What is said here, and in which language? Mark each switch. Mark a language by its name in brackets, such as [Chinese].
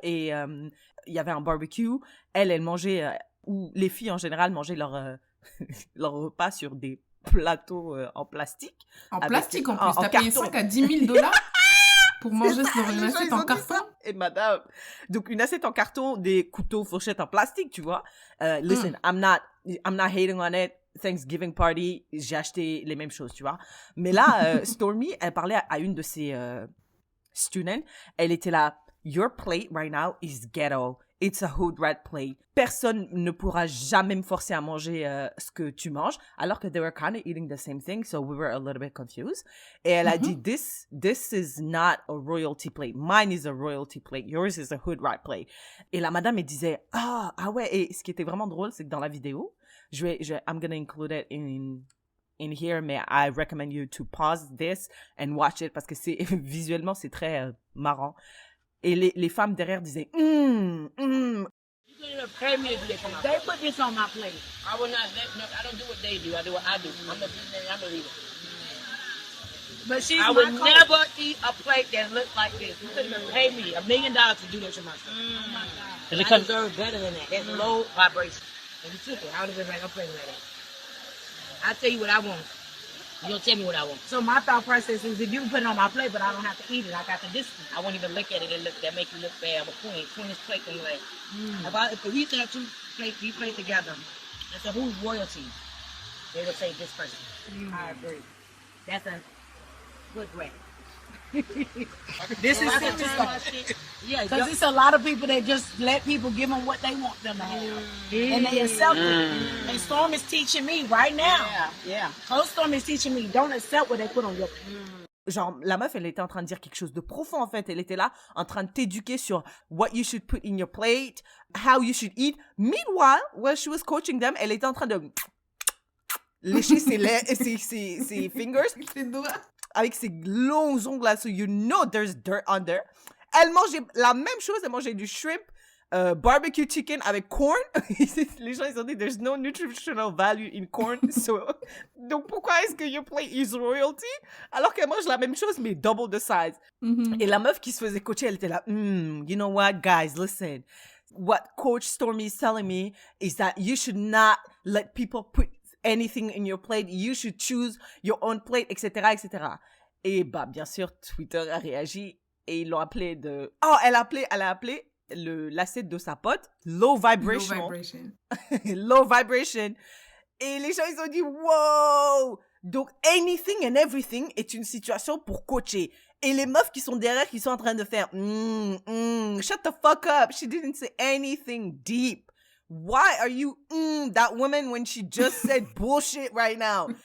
[French] Et il y avait un barbecue. Elle mangeait, ou les filles en général mangeaient leur repas sur des plateaux en plastique. En plastique en plus, en t'as payé carton. 5 à 10 000 dollars pour manger sur une assiette en carton. Et madame, donc une assiette en carton, des couteaux, fourchettes en plastique, tu vois. [English] Listen, I'm not hating on it. [French] Thanksgiving party, j'ai acheté les mêmes choses, tu vois. Mais là, Stormy, elle parlait à une de ses students. Elle était là, [English] your plate right now is ghetto. it's a hood rat plate. [French] Personne ne pourra jamais me forcer à manger ce que tu manges, alors que [English] they were kind of eating the same thing, so we were a little bit confused. [French] Et elle a dit, [English] this is not a royalty plate. Mine is a royalty plate. Yours is a hood rat plate. [French] Et la madame, elle disait, ah ouais. Et ce qui était vraiment drôle, c'est que dans la vidéo, [English] I'm gonna include it in here, [French] mais [English] I recommend you to pause this and watch it [French] parce que visuellement, c'est très marrant. Et les femmes derrière disaient, [English] You couldn't have paid me to do that. 'Cause they put this on my plate. I will not. I don't do what they do. I do what I do. I'm a leader. But I would never eat a plate that looked like this. You couldn't have paid me $1 million to do that to myself. I deserve better than that. That's low vibration. And you took it. I would have been like, I'm playing like that. I tell you what I want. You don't tell me what I want. So my thought process is, if you put it on my plate, but I don't have to eat it, I got the distance. I won't even look at it and that make you look bad. I'm a queen. Queen is plate and leg. If we have two plates together, I said, who's royalty? They would say this person. I agree. That's a good way. This is yeah, because it's a lot of people that just let people give them what they want them to have, and they accept it. And Storm is teaching me right now. Yeah. Coach Storm is teaching me, don't accept what they put on your plate. [French] Genre, la meuf, elle était en train de dire quelque chose de profond, en fait. Elle était là, en train de t'éduquer sur [English] what you should put in your plate, how you should eat. Meanwhile, while she was coaching them, [French] elle était en train de lécher ses fingers. Ses doigts. Avec ses longs ongles là, [English] so you know there's dirt on there. [French] Elle mangeait la même chose, elle mangeait du shrimp, barbecue chicken avec corn. Les gens, ils ont dit, [English] there's no nutritional value in corn. [French] Donc, pourquoi est-ce que [English] your plate is royalty? [French] Alors qu'elle mange la même chose, mais [English] double the size. [French] Et la meuf qui se faisait coacher, elle était là, [English] you know what, guys, listen. What Coach Stormy is telling me is that you should not let people put anything in your plate, you should choose your own plate, etc., etc. [French] Et bah, bien sûr, Twitter a réagi et ils l'ont appelé de... Oh, elle a appelé l'assiette de sa pote low vibration. [English] Low vibration. Low vibration. [French] Et les gens, ils ont dit, wow! Donc, [English] anything and everything [French] est une situation pour coacher. Et les meufs qui sont derrière, qui sont en train de faire, [English] shut the fuck up. She didn't say anything deep. Why are you that woman when she just said bullshit right now?